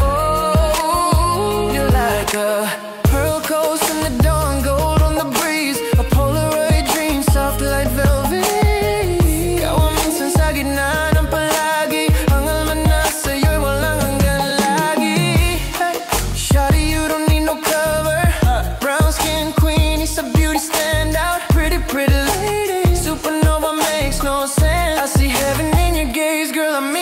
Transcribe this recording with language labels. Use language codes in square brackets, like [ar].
[en] Oh, you're like a pearl coast in the dawn, gold on the breeze, a Polaroid dream, soft like velvet. [tl] Ikaw ang minsan sa gitna ng palagi, ang alma na sa'yo'y walang hanggan lagi. [en] Hey, shawty, you don't need no cover. Brown skin queen, it's a beauty standout. Pretty, pretty lady, supernova makes no sense. I see heaven in your gaze, girl.